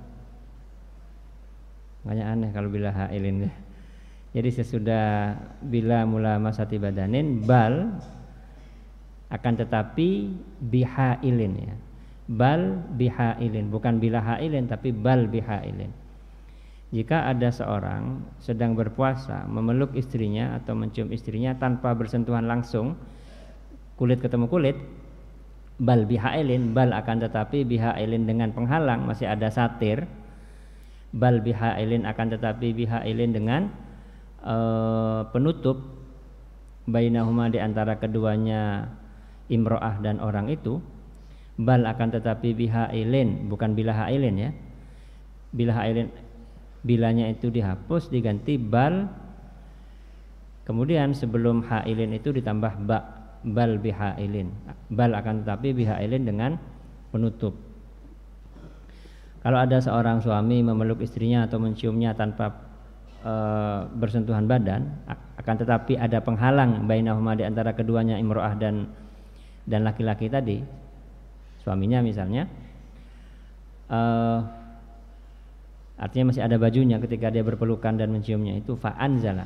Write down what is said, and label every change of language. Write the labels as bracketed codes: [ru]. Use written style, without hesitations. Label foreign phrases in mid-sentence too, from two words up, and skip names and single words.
[id] Makanya aneh kalau [ar] بلا حائل [id] ya. Jadi sesudah [ar] بلا ملامسة بدن بل, [id] akan tetapi bihailin ya. [ar] بل بحائل, bukan بلا حائل tapi بل بحائل. [id] Jika ada seorang sedang berpuasa memeluk istrinya atau mencium istrinya tanpa bersentuhan langsung, kulit ketemu kulit, [ar] بل بحائل, [id] bal akan tetapi bihailin dengan penghalang, masih ada satir. [ar] بل بحائل, [id] akan tetapi bihailin dengan penutup, bainahuma, di antara keduanya imro'ah dan orang itu. Bal akan tetapi bihailin, bukan [ar] بلا حائل [id] ya. [ar] بلا حائل, [id] bilanya itu dihapus diganti bal, kemudian sebelum hailin itu ditambah ba, [ar] بل بحائل. [id] Bal akan tetapi bihailin dengan penutup. Kalau ada seorang suami memeluk istrinya atau menciumnya tanpa bersentuhan badan, akan tetapi ada penghalang bainahuma, di antara keduanya imro'ah dan laki-laki tadi, suaminya misalnya, artinya masih ada bajunya ketika dia berpelukan dan menciumnya, itu fa'anzala.